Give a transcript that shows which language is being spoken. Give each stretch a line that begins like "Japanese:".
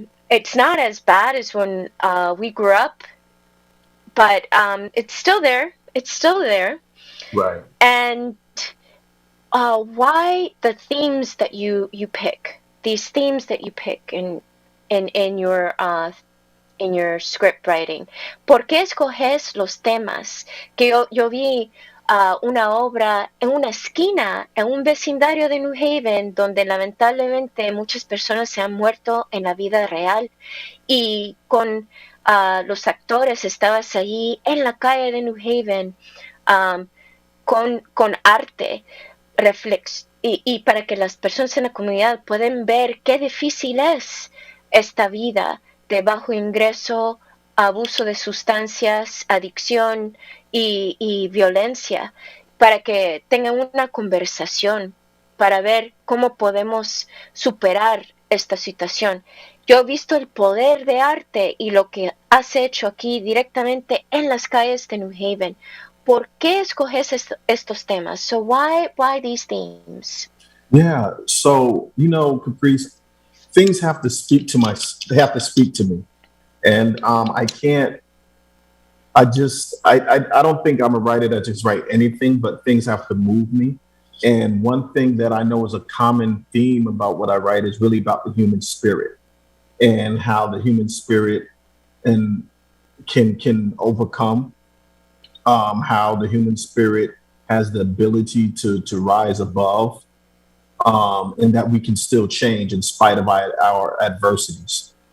English: It's not as bad as when we grew up, but it's still there. It's still there. Right. And why the themes that you pick, these themes that you pick in your script writing?
Spanish: ¿Por qué escoges los temas? Que yo vi una obra en una esquina, en un vecindario de New Haven, donde lamentablemente muchas personas se han muerto en la vida real, y con los actores estabas allí en la calle de New Haven, con arte, y para que las personas en la comunidad puedan ver qué difícil es esta vida de bajo ingreso, abuso de sustancias, adicción y violencia. para que tengan una conversación para ver cómo podemos superar esta situación. Yo he visto el poder de arte y lo que has hecho aquí directamente en las calles de New Haven. ¿Por qué escoges estos temas?
English: So why these themes? Yeah. So, Caprice, things have to they have to speak to me. And I can't, I don't think I'm a writer that just write anything, but things have to move me. And one thing that I know is a common theme about what I write is really about the human spirit and how the human spirit and can overcome, how the human spirit has the ability to rise above, and that we can still change in spite of our adversities.